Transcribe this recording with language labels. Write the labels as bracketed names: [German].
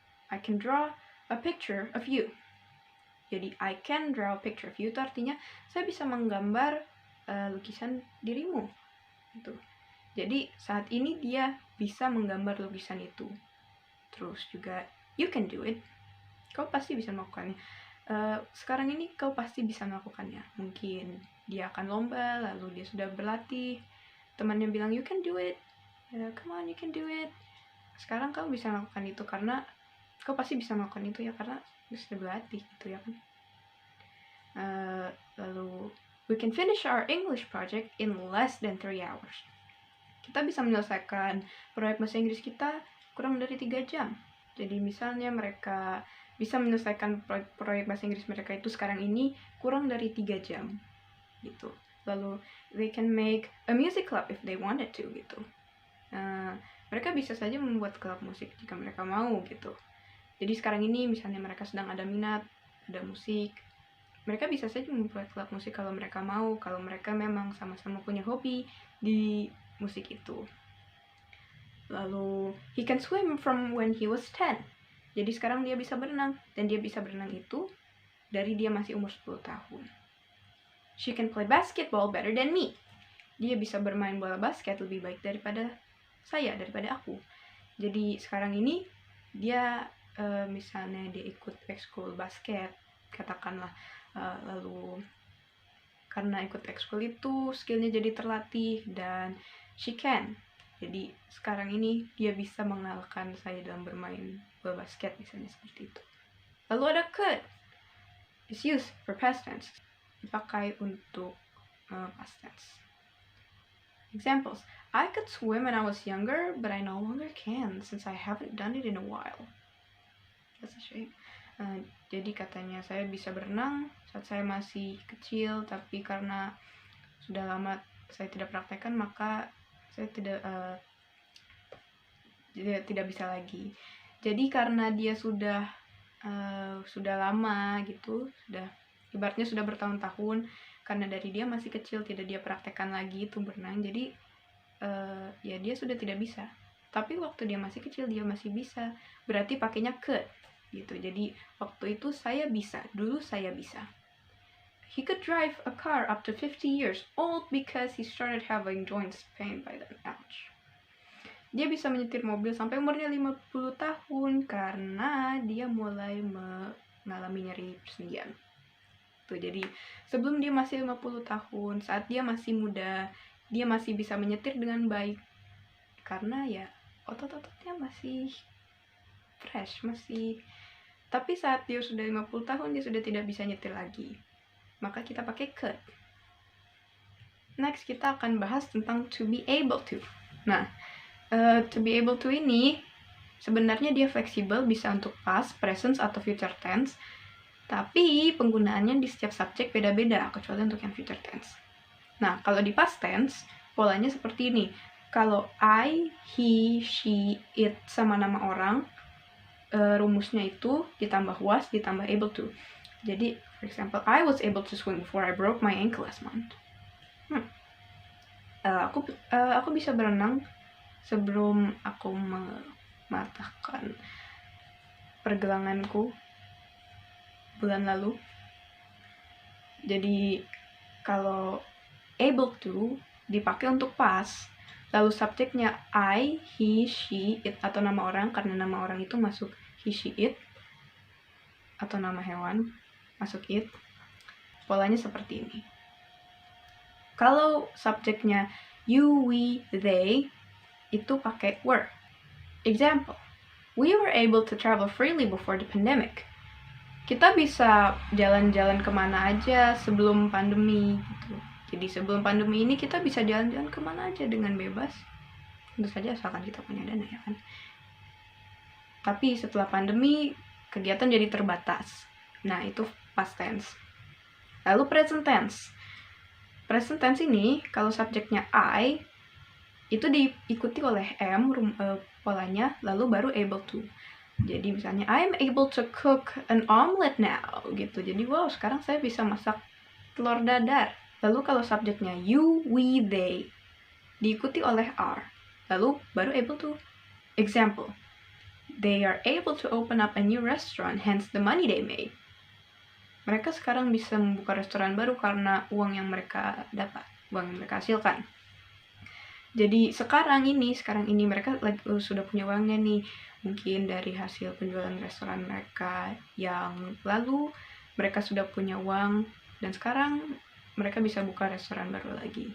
[English] I can draw a picture of you. [Indonesian] Jadi [English] I can draw a picture of you [Indonesian] itu artinya saya bisa menggambar lukisan dirimu. Gitu. Jadi saat ini dia bisa menggambar lukisan itu. Terus juga [English] you can do it. [Indonesian] Kau pasti bisa melakukannya. Sekarang ini kau pasti bisa melakukannya. Mungkin dia akan lomba, lalu dia sudah berlatih. Temannya bilang [English] you can do it. [Indonesian] Come on, you can do it. Sekarang kau bisa melakukan itu karena kau pasti bisa melakukan itu ya karena dia sudah berlatih gitu ya kan. [English] Lalu we can finish our English project in less than 3 hours. [Indonesian] Kita bisa menyelesaikan proyek bahasa Inggris kita kurang dari 3 jam. Jadi misalnya mereka bisa menyelesaikan proyek bahasa Inggris mereka itu sekarang ini kurang dari 3 jam. Gitu. [English] Lalu they can make a music club if they wanted to gitu. [Indonesian] Mereka bisa saja membuat klub musik jika mereka mau gitu. Jadi sekarang ini misalnya mereka sedang ada minat, ada musik, mereka bisa saja membuat klub musik kalau mereka mau, kalau mereka memang sama-sama punya hobi di musik itu. [English] Lalu he can swim from when he was 10. [Indonesian] Jadi sekarang dia bisa berenang, dan dia bisa berenang itu dari dia masih umur 10 tahun. [English] She can play basketball better than me. [Indonesian] Dia bisa bermain bola basket lebih baik daripada saya, daripada aku. Jadi sekarang ini dia misalnya dia ikut ekskul basket, katakanlah, lalu karena ikut ekskul itu skillnya jadi terlatih dan [English] she can. [Indonesian] Jadi sekarang ini dia bisa mengalahkan saya dalam bermain bola basket misalnya seperti itu. Lalu ada [English] could. It's used for past tense. [Indonesian] Dipakai untuk past tense. Examples. [English] I could swim when I was younger, but I no longer can since I haven't done it in a while. That's a shame. [Indonesian] Jadi katanya saya bisa berenang saat saya masih kecil, tapi karena sudah lama saya tidak praktekkan maka saya tidak bisa lagi. Jadi karena dia sudah lama gitu, sudah ibaratnya sudah bertahun-tahun, karena dari dia masih kecil tidak dia praktekkan lagi itu berenang, jadi ya dia sudah tidak bisa. Tapi waktu dia masih kecil dia masih bisa, berarti pakainya could gitu. Jadi waktu itu saya bisa, dulu saya bisa. [English] He could drive a car up to 50 years old because he started having joints pain by then. Ouch. [Indonesian] Dia bisa menyetir mobil sampai umurnya 50 tahun karena dia mulai mengalami nyeri persendian. Tuh, jadi sebelum dia masih 50 tahun, saat dia masih muda, dia masih bisa menyetir dengan baik karena ya otot-ototnya masih fresh, masih. Tapi saat dia sudah 50 tahun dia sudah tidak bisa nyetir lagi. Maka kita pakai could. Next kita akan bahas tentang to be able to. Nah, to be able to ini Sebenarnya dia fleksibel, bisa untuk past, present, atau future tense. Tapi penggunaannya di setiap subjek beda-beda, kecuali untuk yang future tense. Nah, kalau di past tense, polanya seperti ini. Kalau I, he, she, it sama nama orang, rumusnya itu ditambah was, ditambah able to. [English] Jadi, for example, I was able to swim before I broke my ankle last month. [Indonesian] Aku bisa berenang sebelum aku mematahkan pergelanganku bulan lalu. Jadi kalau able to dipakai untuk past, lalu subjeknya I, he, she, it atau nama orang, karena nama orang itu masuk he, she, it, atau nama hewan masuk it. Polanya seperti ini. Kalau subjeknya you, we, they, itu pakai were. [English] Example, we were able to travel freely before the pandemic. [Indonesian] Kita bisa jalan-jalan kemana aja sebelum pandemi gitu. Jadi sebelum pandemi ini kita bisa jalan-jalan kemana aja dengan bebas. Tentu saja asalkan kita punya dana, ya kan. Tapi setelah pandemi kegiatan jadi terbatas. Nah, itu past tense. Lalu present tense. Present tense ini kalau subjeknya I itu diikuti oleh am polanya, lalu baru able to. Jadi misalnya [English] I'm able to cook an omelet now gitu. [Indonesian] Jadi wow, sekarang saya bisa masak telur dadar. Lalu kalau subjeknya you, we, they diikuti oleh are, lalu baru able to. [English] Example, they are able to open up a new restaurant, hence the money they made. [Indonesian] Mereka sekarang bisa membuka restoran baru karena uang yang mereka dapat, uang yang mereka hasilkan. Jadi sekarang ini mereka sudah punya uangnya nih, mungkin dari hasil penjualan restoran mereka yang lalu mereka sudah punya uang dan sekarang mereka bisa buka restoran baru lagi.